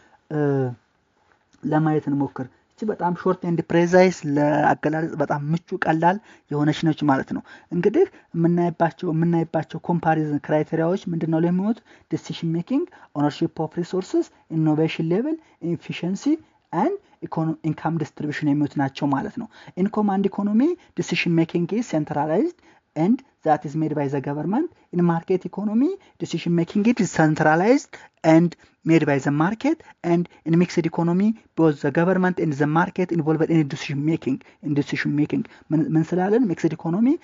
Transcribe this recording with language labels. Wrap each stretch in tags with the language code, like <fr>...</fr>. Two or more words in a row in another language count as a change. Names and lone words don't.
<am>ለማየት እንሞክር እቺ በጣም</am> <en>short and precise</en> <am>ለአገላለጽ በጣም ምቹ ቀላል የሆነች ነች ማለት ነው እንግዲህ የምናይባቸው</am> <en>comparison criteria</en> <am>ምንድነው ለሚሆኑት</am> <en>decision making ownership of resources innovation level efficiency and income distribution</en> <am>የሚሉት ናቸው ማለት ነው።</am> <en>In command economy, decision making is centralized and that is made by the government. In market economy, decision making is centralized and made by the market. And in mixed economy, both the government and the market involved in decision making.</en> <am>ምን ስላለን</am> <en>mixed economy</en>